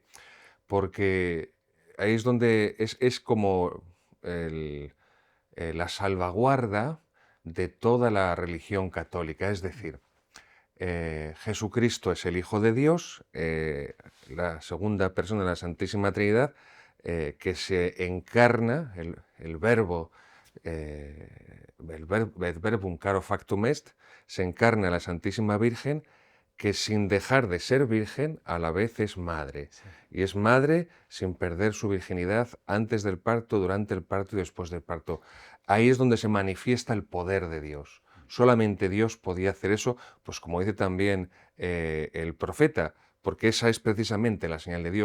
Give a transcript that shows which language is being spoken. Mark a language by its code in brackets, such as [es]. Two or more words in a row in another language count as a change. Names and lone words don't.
[es] Porque ahí es donde es como la salvaguarda de toda la religión católica. Es decir, Jesucristo es el Hijo de Dios, la segunda persona de la Santísima Trinidad, que se encarna, el verbo, el [la] verbum caro factum est, [es] se encarna la Santísima Virgen, que sin dejar de ser virgen, a la vez es madre. Sí. Y es madre sin perder su virginidad antes del parto, durante el parto y después del parto. Ahí es donde se manifiesta el poder de Dios. Solamente Dios podía hacer eso, pues como dice también el profeta, porque esa es precisamente la señal de Dios.